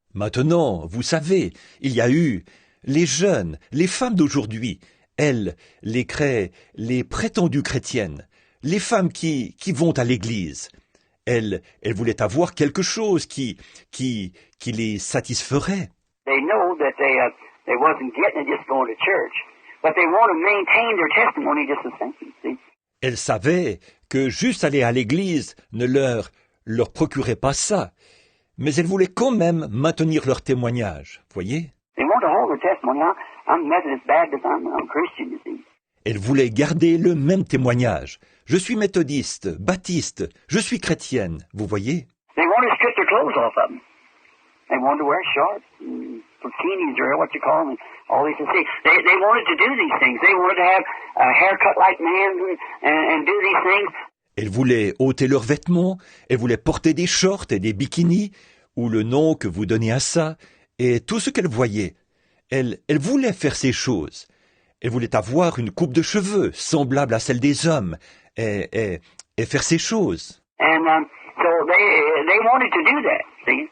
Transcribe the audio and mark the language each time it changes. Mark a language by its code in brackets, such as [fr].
[fr] Maintenant, vous savez, il y a eu les jeunes, les femmes d'aujourd'hui, elles, les prétendues chrétiennes, les femmes qui vont à l'église. Elles voulaient avoir quelque chose qui les satisferait. [en] They know that they wasn't getting it just going to church, but they want to maintain their testimony just the same. See? [fr] Elles savaient que juste aller à l'église ne leur procurait pas ça, mais elles voulaient quand même maintenir leur témoignage, voyez? [en] They want to hold their testimony. I'm Methodist Baptist. I'm Christian, you see. [fr] Elles voulaient garder le même témoignage. Je suis méthodiste, baptiste, je suis chrétienne, vous voyez? [en] They wanted to strip their clothes off of them. They wanted to wear shorts, bikinis, or what you call them, all these things. They wanted to do these things. They wanted to have a haircut like men and do these things. [fr] Elles voulaient ôter leurs vêtements, elles voulaient porter des shorts et des bikinis, ou le nom que vous donnez à ça, et tout ce qu'elles voyaient. Elles voulaient faire ces choses. Elles voulaient avoir une coupe de cheveux semblable à celle des hommes, et faire ces choses. [en] And so they wanted to do that, see?